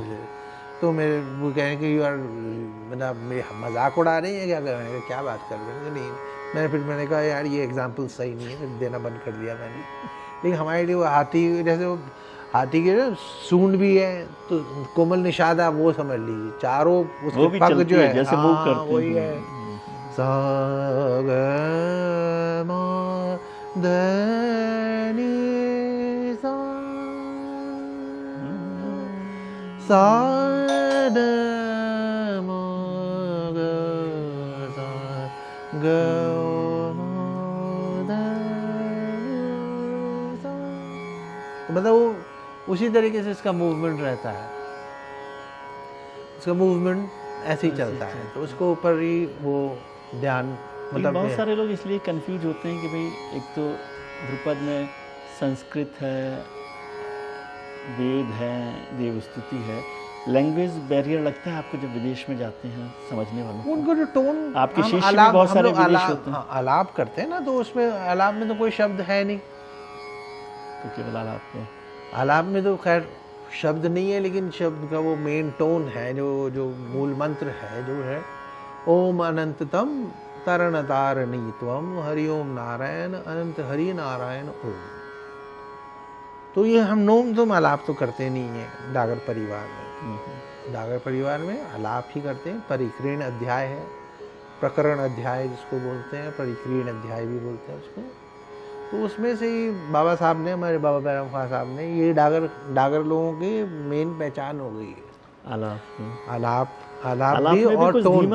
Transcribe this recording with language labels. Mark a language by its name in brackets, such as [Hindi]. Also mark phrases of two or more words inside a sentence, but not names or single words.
[Hindi] तो मेरे वो कह रहे हैं कि [English] you are, [Hindi] मतलब मेरे मजाक उड़ा रहे हैं क्या कर रहे हैं, क्या बात कर रहे हैं। नहीं, मैंने कहा यार ये एग्जाम्पल सही नहीं है, फिर देना बंद कर दिया मैंने। लेकिन हमारे लिए वो हाथी, जैसे वो हाथी के ना सूंड भी है, तो कोमल निषाद आप वो समझ लीजिए, चारों उसके पग जो है जैसे मूव करते वही है। सा ग म ध नि सा सा द म ग सा ग म ध सा। तो मतलब वो उसी तरीके से इसका मूवमेंट रहता है, उसका मूवमेंट ऐसे ही चलता है। तो उसको ऊपर ही वो ध्यान, मतलब बहुत सारे लोग इसलिए कंफ्यूज होते हैं कि भाई एक तो ध्रुपद में संस्कृत है, वेद है, देवस्तुति है, [English] language barrier [Hindi] लगता है आपको जब विदेश में जाते हैं समझने वालों को? उनको जो टोन, आपके शिष्य भी बहुत सारे विदेश होते हैं। हाँ, आलाप करते हैं ना, तो उसमें आलाप में तो कोई शब्द है नहीं, तो केवल आलाप को, आलाप में तो खैर शब्द नहीं है, लेकिन शब्द का वो [English] main tone [Hindi] है, जो मूल मंत्र है जो है [Sanskrit] ओम अनंततम तरण तारणी त्वम हरिओम नारायण अनंत हरि नारायण ओम। [Hindi] तो ये हम नोम तुम आलाप तो करते नहीं है डागर परिवार में। डागर परिवार में आलाप ही करते हैं। परिक्रीण अध्याय है, प्रकरण अध्याय जिसको बोलते हैं, परिक्रीण अध्याय भी बोलते हैं उसको। तो उसमें से ही बाबा साहब ने, हमारे बाबा बैरम खां साहब ने, ये डागर लोगों की मेन पहचान हो गई है आलाप भी और टोन।